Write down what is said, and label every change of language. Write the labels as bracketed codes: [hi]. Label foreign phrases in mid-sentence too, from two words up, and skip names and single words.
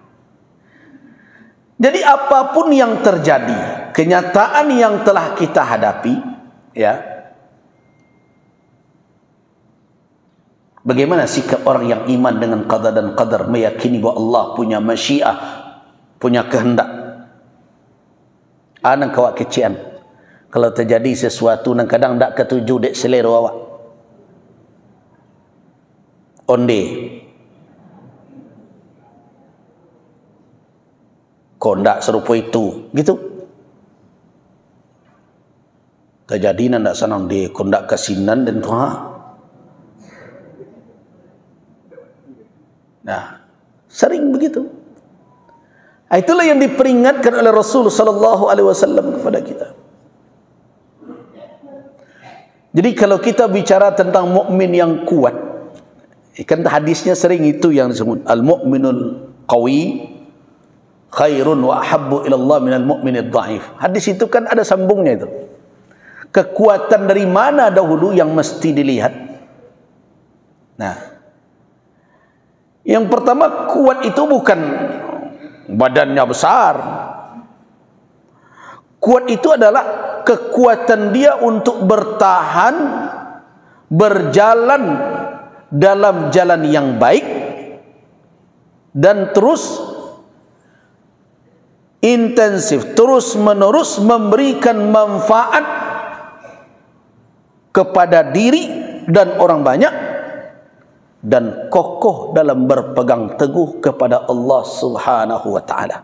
[id] Jadi apapun yang terjadi, kenyataan yang telah kita hadapi, ya, bagaimana sikap orang yang iman dengan qada dan qadar, meyakini bahawa Allah punya masyiah, punya kehendak. [min] Nang kawak kecian, kalau terjadi sesuatu nang kadang tak ketuju dek selera awak, onde kau ndak serupa itu, gitu. Terjadi ndak senang dia, kau ndak kasinan dan tuha. [id] Nah, sering begitu. Itulah yang diperingatkan oleh Rasul [ar] صلى الله عليه وسلم [id] kepada kita. Jadi kalau kita bicara tentang mukmin yang kuat, kan hadisnya sering itu yang disebut [ar] المؤمن القوي خير وأحب إلى الله من المؤمن الضعيف. [id] Hadis itu kan ada sambungnya itu. Kekuatan dari mana dahulu yang mesti dilihat? Nah, yang pertama, kuat itu bukan badannya besar. Kuat itu adalah kekuatan dia untuk bertahan, berjalan dalam jalan yang baik, dan terus intensif, terus menerus memberikan manfaat kepada diri dan orang banyak, dan kokoh dalam berpegang teguh kepada Allah [ar] سبحانه وتعالى.